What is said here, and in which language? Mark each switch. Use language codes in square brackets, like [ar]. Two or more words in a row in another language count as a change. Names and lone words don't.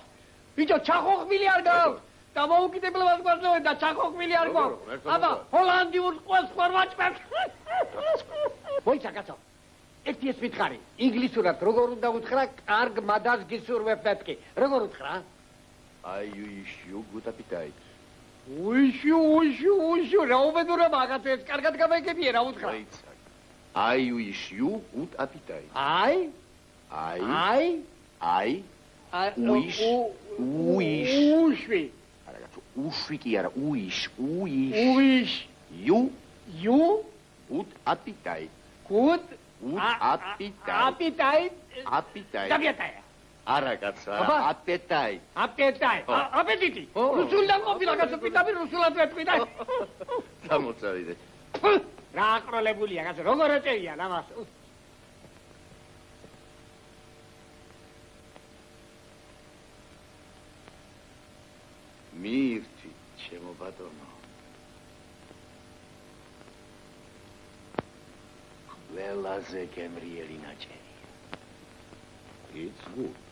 [ka] ბიჭო, ჩახოხბილი არ გააქვს? დამოუკიდებლობას გვაძლევენ და ჩახოხბილი არ გვაქვს. აბა, ჰოლანდიურ ყველს ხوار ვაჭმევთ. მოიცა კაცო. ერთი ეს მითხარი, ინგლისურად როგორ უნდა უთხრა, კარგ მადას გისურვებ მეთქი. როგორ უთხრა? [en] I wish you good appetite. უშუ, რა უბედურება, კაცო, ეს კარგად გამეკებია, რა უთხრა? I wish you good appetite. I wish. [ka] უშვი კი არა, [en] wish. You good appetite. Good appetite. Appetite. [ka] არა კაცო, appetite. აპეტიტი. რუსულიდან ყოფილა კაცო, პირდაპირ რუსულად ვეთქვი და გამოცავიდე. რა აკროლებულია კაცო, როგორ ეწევიან ამას? მიირთვით, ჩემო ბატონო. ყველაზე გემრიელი ნაჭერია. [en] It's good.